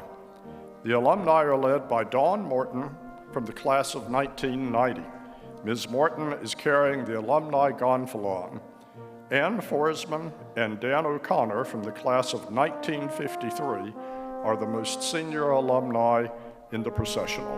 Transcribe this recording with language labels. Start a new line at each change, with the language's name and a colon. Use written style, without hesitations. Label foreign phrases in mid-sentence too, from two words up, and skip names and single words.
English: The alumni are led by Dawn Morton from the class of 1990. Ms. Morton is carrying the alumni gonfalon. Ann Forsman and Dan O'Connor from the class of 1953 are the most senior alumni in the processional.